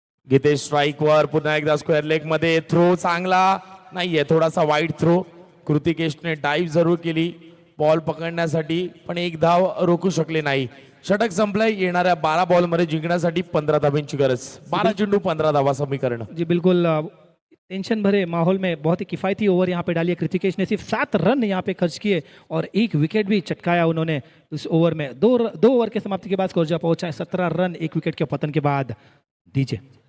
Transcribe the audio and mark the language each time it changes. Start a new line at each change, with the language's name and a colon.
Marathi: Geetesh strike वर, पुन्हा एकदा स्क्वेअर लेग मध्ये. थ्रो चांगला नाहीये, थोडासा वाईड थ्रो. कृतिकेशने डाईव्ह जरूर केली बॉल पकडण्यासाठी, पण एक धाव रोखू शकले नाही. षटक संपलंय. येणाऱ्या 12 बॉल मध्ये जिंकण्यासाठी 15 धावांची गरज. 12 चेंडू 15 धावा समीकरण.
Hindi: जी बिल्कुल टेंशन भरे माहौल में बहुत ही किफ़ायती ओवर यहाँ पे डाली है कृतिकेश ने। सिर्फ 7 रन यहाँ पे खर्च किए और 1 विकेट भी चटकाया उन्होंने उस ओवर में। दो ओवर के समाप्ति के बाद स्कोर जा पहुंचा है 17 रन 1 विकेट के पतन के बाद। दीजिए